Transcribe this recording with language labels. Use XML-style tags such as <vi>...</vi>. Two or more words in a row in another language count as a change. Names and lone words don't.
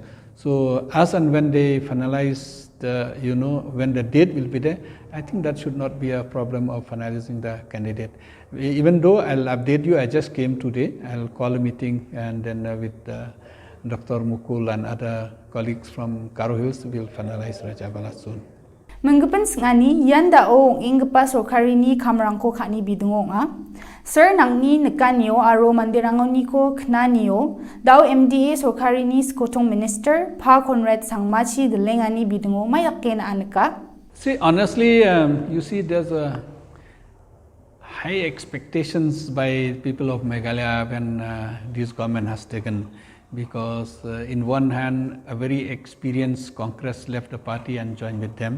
<en>So as and when they finalize when the date will be there, I think that should not be a problem of finalizing the candidate. Even though I'll update you, I just came today, I'll call a meeting, and then with Dr. Mukul and other colleagues from Karo Hills, we'll finalize Rajabala soon.</en> <grt>Menggepen sengani yanda ong inggepa sorkari ni kamrangko khani bidungo nga. Sir nangni nekanyo aro mandirangoni ko knanio daw MDA sorkari ni skotong minister Pa Conrad Sangmachi delengani bidungo mayakken aneka.</grt> <en>See, honestly, you see there's a high expectations by people of Meghalaya when this government has taken, because in one hand a very experienced Congress left the party and joined with them.</en>